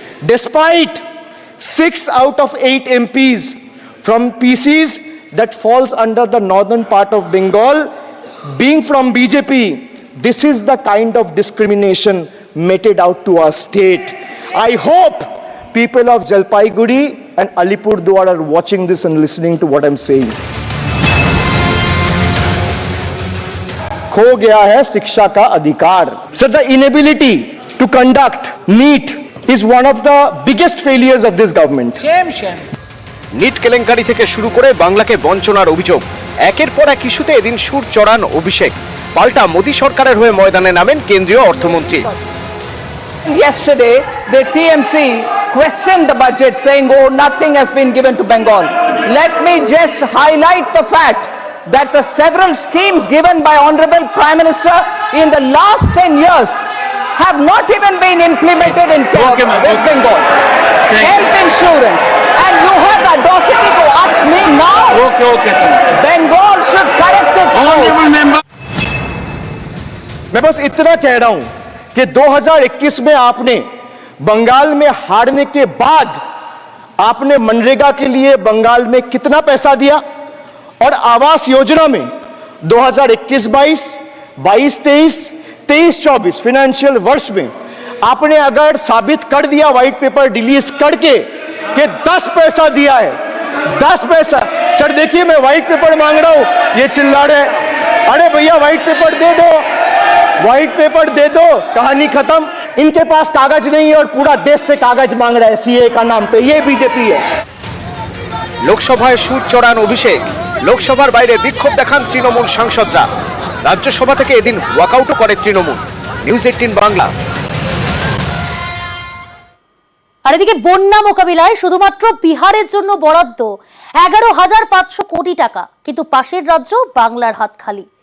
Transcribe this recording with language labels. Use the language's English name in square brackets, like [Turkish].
[English] Despite 6 out of 8 MPs from PCs that falls under the northern part of Bengal being from BJP, this is the kind of discrimination meted out to our state. I hope people of Jalpaiguri and Alipurduar are watching this and listening to what I'm saying. [Hindi] खो गया है शिक्षा का अधिकार. [English] Sir, the inability to conduct NEET is one of the biggest failures of this government. Shame. [Bangla] NEET কেলেঙ্কারি থেকে শুরু করে বাংলাকে বঞ্চনার অভিযোগ, একের পর এক ইস্যুতে এদিন সুর চড়ান অভিষেক। পাল্টা মোদী সরকারের হয়ে ময়দানে নামেন কেন্দ্রীয় অর্থমন্ত্রী। [English] Yesterday, the TMC questioned the budget, saying, "Oh, nothing has been given to Bengal." Let me just highlight the fact that the several schemes given by Honorable Prime Minister in the last 10 years have not even been implemented in West Bengal. Health insurance, and you have the audacity to ask me now. Bengal should correct its course. [Hindi] मैं बस इतना कह रहा हूं कि 2021 में आपने बंगाल में हारने के बाद आपने मनरेगा के लिए बंगाल में कितना पैसा दिया, और आवास योजना में 2021-22, 22-23, 23-24 फाइनेंशियल वर्ष में आपने अगर साबित कर दिया व्हाइट पेपर रिलीज करके कि 10 पैसा दिया है, 10 पैसा। सर देखिए, मैं व्हाइट पेपर मांग रहा हूं, ये चिल्ला रहे, अरे भैया व्हाइट पेपर दे दो, व्हाइट पेपर दे दो, कहानी खत्म। इनके पास कागज नहीं है और पूरा देश से कागज मांग रहा है सीए का नाम पे। ये बीजेपी है। [Bangla] লোকসভায় সুর চড়ান অভিষেক, লোকসভার বাইরে বিক্ষোভ দেখান তৃণমূল সাংসদরা। রাজ্যসভা থেকে এদিন ওয়াকআউটও করে তৃণমূল। নিউজ 18 বাংলা। আর এদিকে বন্যা মোকাবিলায় শুধুমাত্র বিহারের জন্য বরাদ্দ 11,500 কোটি টাকা, কিন্তু পাশের রাজ্য বাংলার হাত খালি।